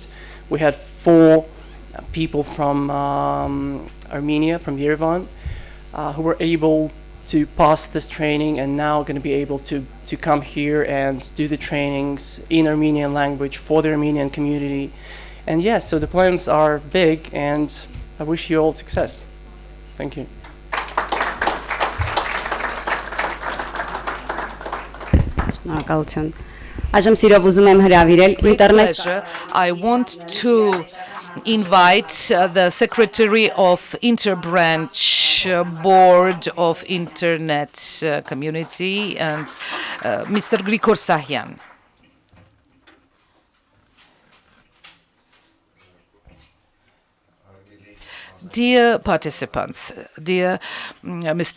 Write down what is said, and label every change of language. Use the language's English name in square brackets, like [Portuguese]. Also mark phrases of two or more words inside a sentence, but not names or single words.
[English] We had 4 people from Armenia, from Yerevan, who were able to pass this training and now going to be able to come here and do the trainings in Armenian language for the Armenian community. And yes, so the plans are big, and I wish you all success. Thank you. [Armenian] Շնորհակալություն։ Այժմ սիրով ուզում եմ հրավիրել ինտերնետ [English] Pleasure. I want to invite the Secretary of Interbranch Board of Internet Community and Mr. Grigor Sahyan. Dear participants, dear Mr.